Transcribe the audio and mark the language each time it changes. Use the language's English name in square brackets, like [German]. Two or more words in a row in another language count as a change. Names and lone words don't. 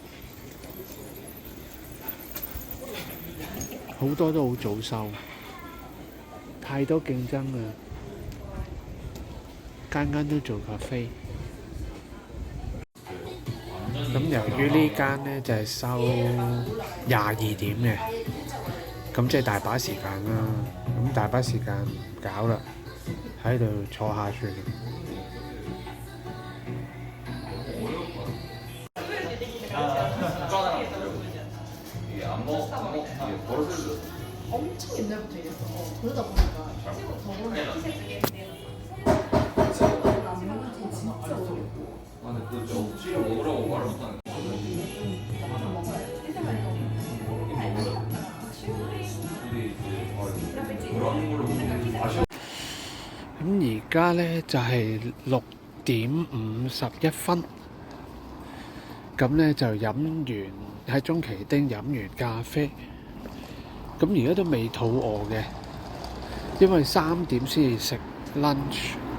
[Cantonese] 好多都好早收，太多競爭啦，間間都做咖啡。咁由於呢間呢就係收22點嘅，咁即係大把時間啦。咁大把時間唔搞啦，喺度坐下算。 [Korean] 엄청 옛날부터 이랬어. 그러다 보니까 저번에 친구들 남는 게 진짜 어렵고. 아, 근데 그 억지로 먹으라고 말을 못하는 [Cantonese] 咁而家呢就係6點51分，咁呢就飲完喺中奇丁飲完咖啡，咁而家都未肚餓嘅，因為3點先至食 lunch。